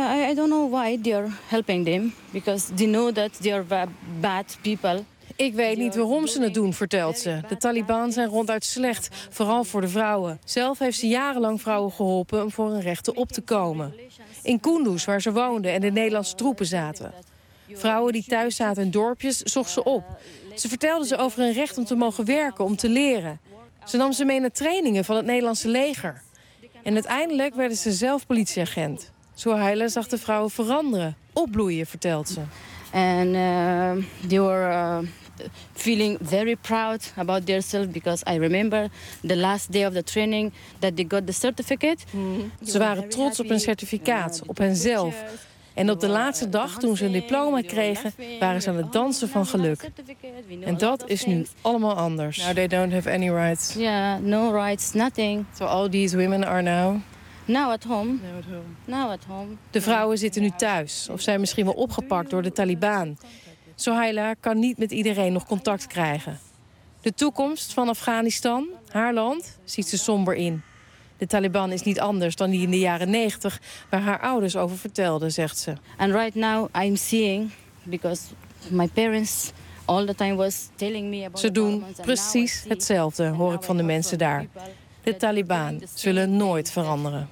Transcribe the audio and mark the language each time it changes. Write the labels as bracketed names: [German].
[English] I don't know why they are helping them. Because they know that they are bad people. [Dutch] Ik weet niet waarom ze het doen, vertelt ze. De Taliban zijn ronduit slecht, vooral voor de vrouwen. Zelf heeft ze jarenlang vrouwen geholpen om voor hun rechten op te komen. In Kunduz, waar ze woonden en de Nederlandse troepen zaten. Vrouwen die thuis zaten in dorpjes, zocht ze op. Ze vertelde ze over hun recht om te mogen werken, om te leren. Ze nam ze mee naar trainingen van het Nederlandse leger. En uiteindelijk werden ze zelf politieagent. Sohaila zag de vrouwen veranderen, opbloeien, vertelt ze. [English] En they were feeling very proud about themselves because I remember the last day of the training that they got the certificate. Mm-hmm. [Dutch] Ze waren trots op hun certificaat, op henzelf. En op de laatste dag, toen ze hun diploma kregen, waren ze aan het dansen van geluk. En dat is nu allemaal anders. [English] Now they don't have any rights. Yeah, no rights, nothing. So all these women are now. Now at home. Now at home. [Dutch] De vrouwen zitten nu thuis of zijn misschien wel opgepakt door de Taliban. Sohaila kan niet met iedereen nog contact krijgen. De toekomst van Afghanistan, haar land, ziet ze somber in. De Taliban is niet anders dan die in de jaren 90, waar haar ouders over vertelden, zegt ze. [English] And right now I'm seeing because my parents all the time was telling me about. [Dutch] Ze doen precies hetzelfde, hoor ik van de mensen daar. De Taliban zullen nooit veranderen.